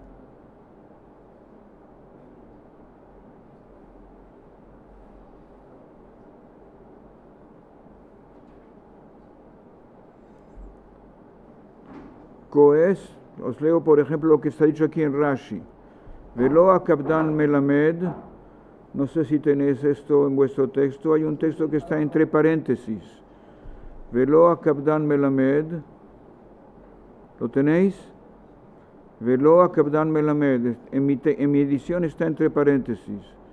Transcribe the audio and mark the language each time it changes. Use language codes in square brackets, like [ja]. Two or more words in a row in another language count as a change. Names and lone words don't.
[es] Coes, os leo por ejemplo lo que está dicho aquí en Rashi. [he] ולא הקפדן מלמד, [es] no sé si tenéis esto en vuestro texto, hay un texto que está entre paréntesis. [he] ולא הקפדן מלמד, [es] ¿lo tenéis? [he] ולא הקפדן מלמד, [es] en mi edición está entre paréntesis.